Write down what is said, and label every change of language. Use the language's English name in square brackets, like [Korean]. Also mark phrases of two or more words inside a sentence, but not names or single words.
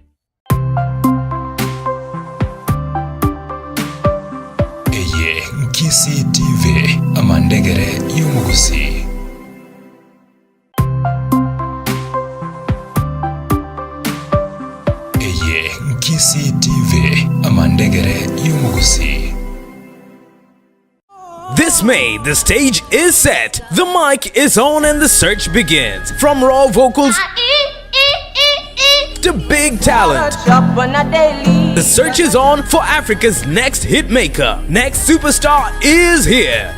[Gusii] Kisi TV amandegere y'umugusi. Eye Kisi TV amandegere y'umugusi. [English] This May, the stage is set, the mic is on and the search begins. From raw vocals to big talent, the search is on for Africa's next hitmaker. Next superstar is here.